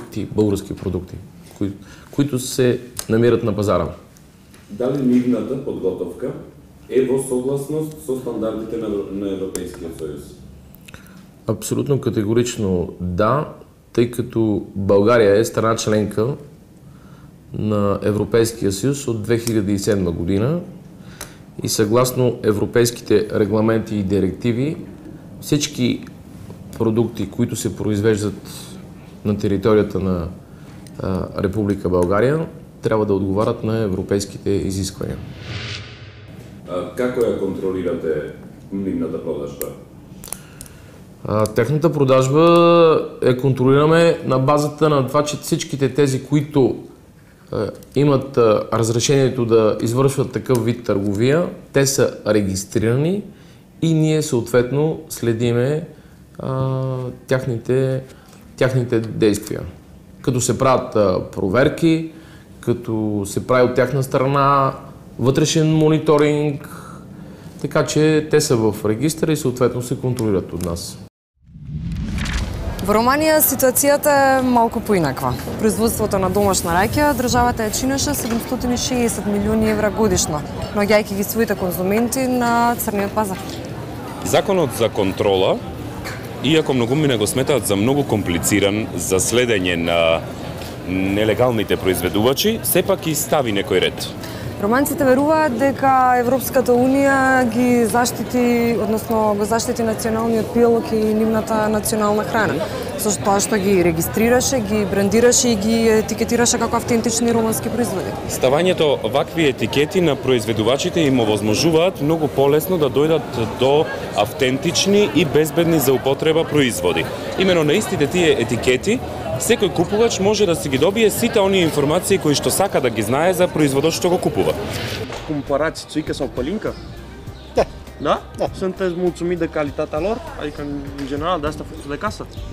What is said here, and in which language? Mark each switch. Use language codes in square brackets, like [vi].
[bg] български продукти, които се намират на пазара. [mk] Дали нивната подготовка е во согласност со стандардите на [bg] Европейския съюз? Абсолютно категорично да, тъй като България е страна членка на Европейския съюз от 2007 година и съгласно европейските регламенти и директиви всички продукти, които се произвеждат на територията на Република България, трябва да отговарят на европейските изисквания. [mk] Како ја контролирате нивната продажба? [bg] Техната продажба я контролираме на базата на това, че всичките тези, които имат разрешението да извършват такъв вид търговия, те са регистрирани и ние съответно следиме тяхните действия. Като се правят проверки, като се прави от тяхна страна вътрешен мониторинг, така че те са в регистъра и съответно се контролират от нас. [mk] Во Романија ситуацијата е малку поинаква. Производството на домашна раќа државата ја чинеше 760 милиони евра годишно, наоѓајќи ги своите конзументи на црниот пазар. Законот за контрола, иако многумина го сметаат за многу комплициран за следење на нелегалните произведувачи, сепак и стави некој ред. Романците веруваат дека Европската унија ги заштити, односно го заштити националниот пијалок и нивната национална храна. Со тоа што ги регистрираше, ги брендираше и ги етикетираше како автентични романски производи. Ставањето вакви етикети на произведувачите им овозможуваат многу полесно да дојдат до автентични и безбедни за употреба производи. Имено на истите тие етикети секој купувач може да си ги добие сите оние информации кои што сака да ги знае за производот што го купува. [ro] Cumpărați țuică sau pălincă? Da. Da? Da. Sunteți mulțumit de calitatea lor? Adică, în general, de asta făcută de casă?